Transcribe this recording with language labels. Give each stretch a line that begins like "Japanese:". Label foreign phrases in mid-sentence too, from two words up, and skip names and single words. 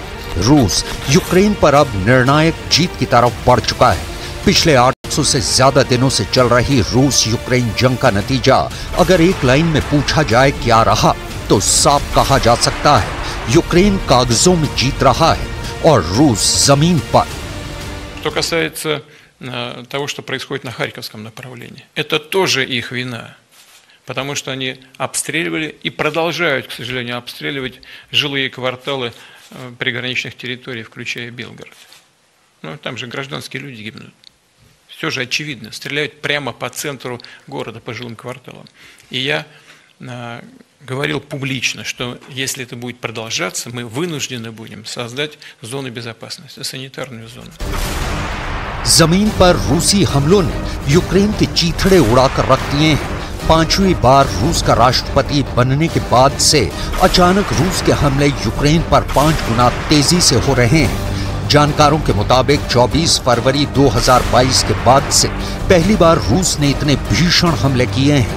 Hindi: रूस यूक्रेन पर अब निर्णायक जीत की तरफ बढ़ चुका है। पिछले 800 से ज्यादा दिनों से चल रही रूस यूक्रेन जंग का नतीजा अगर एक लाइन में पूछा जाए क्या रहा, तो साफ कहा जा सकता है यूक्रेन कागजों में जीत रहा है और रूस जमीन पर।
Russian: Что касается того, что происходит на Харьковском направлении, это тоже их вина, потому что они обстреливали и продолжают, к сожалению, обстреливать жилые кварталы приграничных территорий, включая Белгород. Ну, там же гражданские люди гибнут. Все же очевидно, стреляют прямо по центру города, по жилым кварталам. И я говорил публично, что если это будет продолжаться, мы вынуждены будем создать зону безопасности, санитарную зону.
Hindi: जमीन पर रूसी हमलों ने यूक्रेन के चीथड़े उड़ाकर रख दिए हैं। 5वीं बार रूस का राष्ट्रपति बनने के बाद से अचानक रूस के हमले यूक्रेन पर 5 गुना तेजी से हो रहे हैं। जानकारों के मुताबिक 24 फरवरी 2022 के बाद से पहली बार रूस ने इतने भीषण हमले किए हैं।